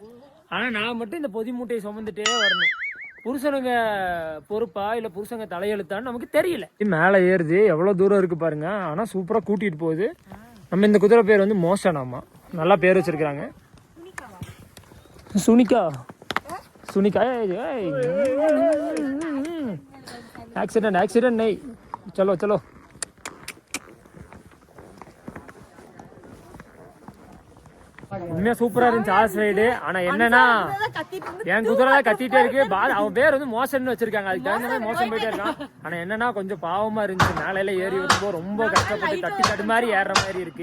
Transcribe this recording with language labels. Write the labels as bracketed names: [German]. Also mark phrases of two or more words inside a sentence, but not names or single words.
[Tamil] ஆனா நான் மட்டும் இந்த பொதி மூட்டையை சுமந்துட்டே வரணும். புருஷனுங்க பொறுப்பா இல்லை புருஷங்க தலையெழுத்தான்னு நமக்கு தெரியல. மேலே ஏறுது, எவ்வளோ தூரம் இருக்குது பாருங்க. ஆனால் சூப்பராக கூட்டிகிட்டு போகுது. நம்ம இந்த குதிரை பேர் வந்து மோஷனாமா, நல்லா பேர் வச்சிருக்கிறாங்க. சுனிகா சுனிகா. [Hindi] एक्सीडेंट नहीं, चलो. [Tamil] உண்மையா சூப்பரா இருந்துச்சு [English] horse ride. [Tamil] ஆனா என்னன்னா என் குதிரை தான் கத்திட்டே இருக்கு. அவன் பேர் வந்து மோசன் வச்சிருக்காங்க, அதுக்கு தகுந்த மாதிரி மோசம் போயிட்டே இருக்கான். ஆனா என்னன்னா கொஞ்சம் பாவமா இருந்துச்சு, மேலையில ஏறி வரும்போது ரொம்ப கஷ்டப்பட்டு தட்டு மாதிரி ஏறுற மாதிரி இருக்கு.